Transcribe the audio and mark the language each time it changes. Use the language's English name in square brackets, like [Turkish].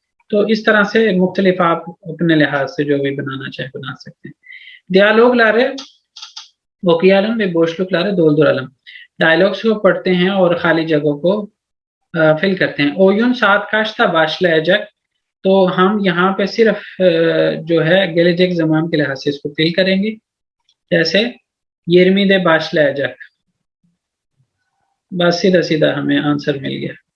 [Hindi] तो इस तरह से मुख्तलिफ आप अपने लिहाज से जो भी बनाना चाहे बना सकते हैं। [Turkish] Diyalogları okuyalım ve boşlukları dolduralım। [Hindi] Dialogues को पढ़ते हैं और खाली जगहों को फिल करते हैं। [Turkish] Oyun saat kaçta başlayacak, [Hindi] तो हम यहाँ पे सिर्फ जो है gelecek zaman के लिहाज से इसको फिल करेंगे, जैसे [Turkish] 20'de başlayacak, [Hindi] बस सीधा सीधा हमें आंसर मिल गया।